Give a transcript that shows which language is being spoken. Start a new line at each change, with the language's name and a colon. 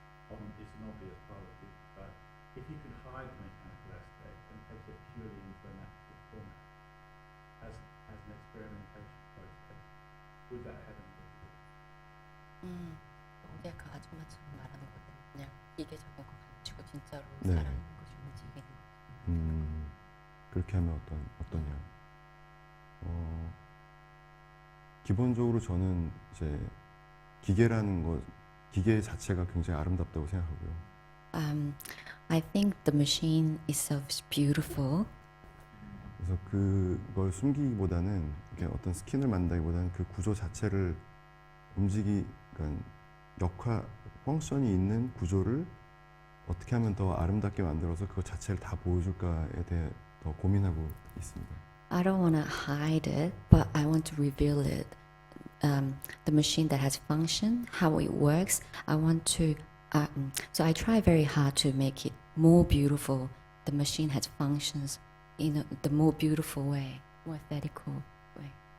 English: It's an obvious part of the beauty, but if you could hide the mechanical aspect and take it purely into a natural format as an experimentation process, would that have any difficulty?
Korean: 어디 아까 아줌마처럼 말하는 것들 그냥 기계적인 거 가지고 진짜로 네. 살아있는 것이 움직이는 그렇게 하면 어떠냐? 기본적으로 저는 이제 기계 자체가 굉장히 아름답다고 생각하고요.
English: I think the machine itself is beautiful.
Korean: 그래서 그걸 숨기기보다는 이렇게 어떤 스킨을 만든다기보다는 그 구조 자체를 그러니까 펑션이 있는 구조를 어떻게 하면 더 아름답게 만들어서 그거 자체를 다 보여줄까에 대해 더 고민하고 있습니다.
English: I don't want to hide it, but I want to reveal it. The machine that has function, how it works. I want to. So I try very hard to make it more beautiful. The machine has functions in the more beautiful way, more aesthetical way.